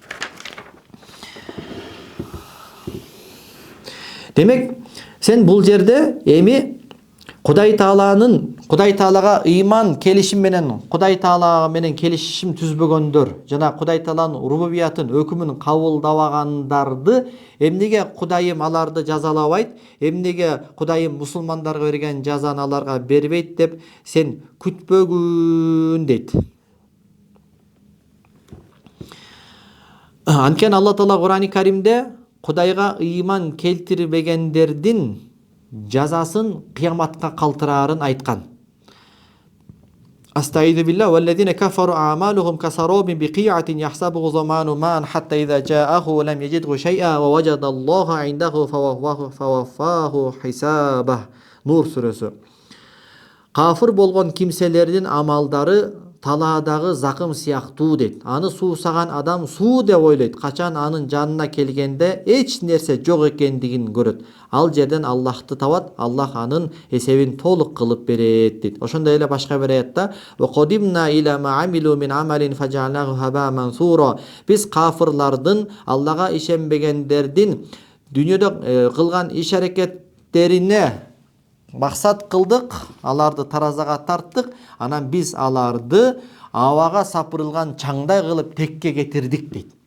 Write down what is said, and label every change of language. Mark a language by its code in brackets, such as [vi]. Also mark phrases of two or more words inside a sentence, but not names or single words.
[ky] Демек, сен бул жерде эми Кудай Таалага ыйман келишим менен, Кудай Таала менен келишим түзбөгөндөр жана Кудай Тааланын рубубиятын, өкүмүн кабылдабагандарды эмнеге Кудайым аларды жазалабайт, эмнеге Кудайым мусулмандарга берген жазаны аларга бербейт деп сен күтпөгүн дейт. Анткени Алла Таала Кур'ан-ы Каримде Кудайга ыйман келтирбегендердин жазасын кыяматка калтырарын айткан. [ar] أستعيذ بالله والذين كفروا أعمالهم كسراب بقيعة يحسبه الظمآن ماء حتى إذا جاءه لم يجده شيئا و وجد الله عنده فوفاه حسابه. [ky] Нур сүрөсү. Кафыр болгон кимселердин амалдары талаадагы закым сыяктуу дейт. Аны суусаган адам суу деп ойлойт. Качан анын жанына келгенде эч нерсе жок экендигин көрөт. Ал жерден Аллахты табат, Аллах анын эсебин толук кылып берет дейт. Ошондой эле башка бир аятта [ar] و قدمنا إلى ما عملوا من عمل فجعلناه هباء منثورا. [ky] Биз кафырлардын, Аллага ишенбегендердин дүйнөдө кылган иш аракеттерине максат кылдык, аларды таразага тарттык, анан биз аларды абага сапырылган чаңдай кылып текке кетирдик дейт.